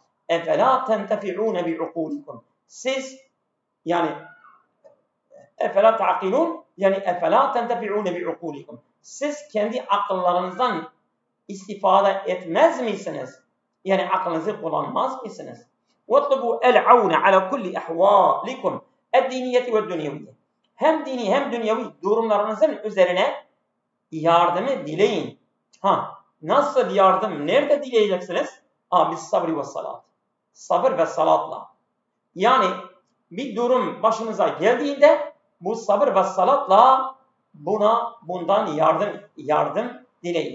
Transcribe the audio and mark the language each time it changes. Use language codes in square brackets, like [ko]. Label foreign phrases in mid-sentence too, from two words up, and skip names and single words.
[ar] أفلا تنتفعون بعقولكم. [tr] Siz yani [ar] أفلا تعقلون، يعني أفلا تنتفعون بعقولكم. [tr] Siz kendi akıllarınızdan istifade etmez misiniz? Yani aklınızı kullanmaz mısınız? [ar] وَاطْلُبُوا الْعَوْنَ عَلَى كُلِّ اَحْوَالِكُمْ اَدْدِينِيَّةِ وَالدُّنْيَوِيَّةِ. [tr] Hem dini hem dünyevi durumlarınızın üzerine yardımı dileyin. Nasıl yardım? Nerede dileyeceksiniz? [ar] بالصبر والصلاة. [tr] Sabır ve salatla. Yani bir durum başınıza geldiğinde bu sabır ve salatla bundan yardım dileyin.